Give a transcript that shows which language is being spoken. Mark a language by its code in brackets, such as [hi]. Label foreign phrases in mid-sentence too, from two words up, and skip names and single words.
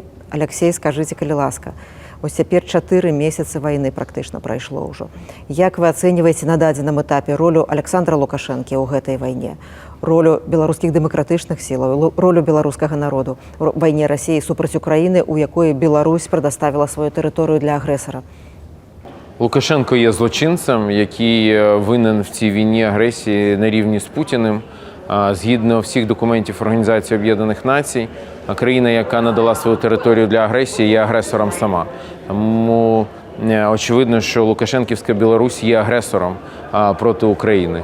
[be] Алексей, скажыце, калі ласка, вось цяпер 4 месяцы вайны практычна прайшло ўжо. Як вы ацэньваеце на дадзеным этапе ролю Александра Лукашэнкі ў гэтай вайне? Ролю беларускіх дэмакратычных сілаў, ролю беларускага народу ў вайне Расіі супраць Украіны, у якой Беларусь прадоставіла сваю тэрыторыю для агрэсара? [uk] Лукашенко є злочинцем, який винен в цій війні агресії на рівні з Путіним. Згідно всіх документів Організації Об'єднаних Націй, країна, яка надала свою територію для агресії, є агресором сама. Тому очевидно, що Лукашенківська Білорусь є агресором проти України.